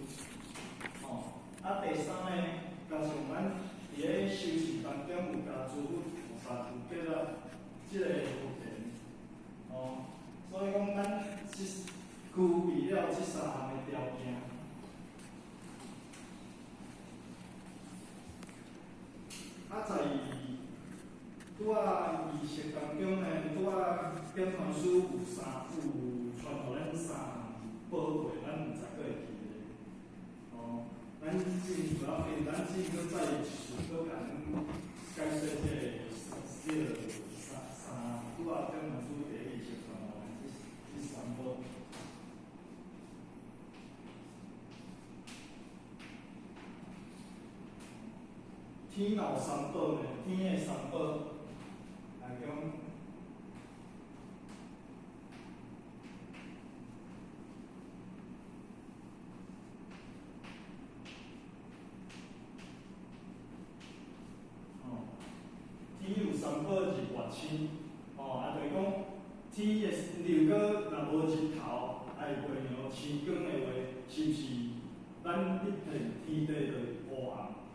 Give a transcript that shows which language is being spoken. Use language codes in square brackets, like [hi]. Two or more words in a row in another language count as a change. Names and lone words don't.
[nan] 第3呢，加上咱伫个修持当中有加诸佛菩萨有结了这个福田，所以讲咱具备了这3项的条件。在拄仔仪式当中呢，拄仔点传书有传互咱3项宝贝，咱毋知佫会记咧。咱不要紧，咱搁再一次搁甲恁解释这个拄仔点传书第一仪式传互咱这3宝。天有3宝呢，天的3宝来讲，天有3宝是月星，就是讲天的如果若无日头，爱月亮星光的话，是毋是咱一片天地就会乌暗？